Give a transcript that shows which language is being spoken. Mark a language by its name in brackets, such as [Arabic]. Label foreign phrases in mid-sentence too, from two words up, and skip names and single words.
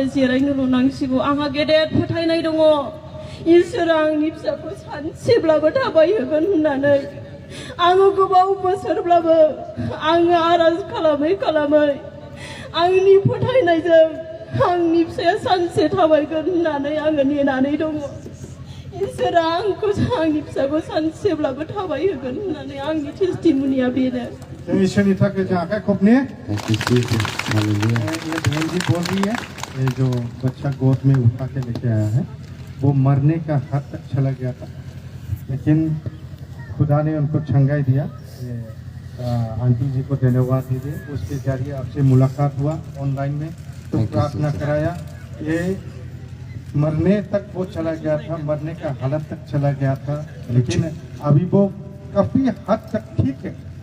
[Bodo] जिरायनोल' नांसिगौ आंहा गेदेर फोथायनाय दङ इसोरा आंनि फिसाखौ सानसेब्लाबो थाबायहोगोन होननानै आङो गोबाव बोसोरब्लाबो आङो आरज खालामै खालामै आंनि फोथायनायजों आंनि फिसाया सानसे थाबायगोन होननानै आङो नेनानै दङ इसोरा आंखौ आंनि फिसाखौ सानसेब्लाबो थाबायहोगोन होननानै आंनि टेस्टिमनिया बेनो इसोरनि थाखाय जों आखाइ खबने [Hindi] ये बहन जी बोल रही है ये जो बच्चा गोद में उठा के लेके आया है वो मरने का हद तक चला गया था लेकिन खुदा ने उनको छंगाई दिया आंटी जी को धन्यवाद दीजिए उसके जरिए आपसे मुलाकात हुआ ऑनलाइन में तो प्रार्थना कराया ये मरने तक वो चला गया था मरने का हालत तक चला गया था लेकिन अभी वो काफी हद तक ठीक है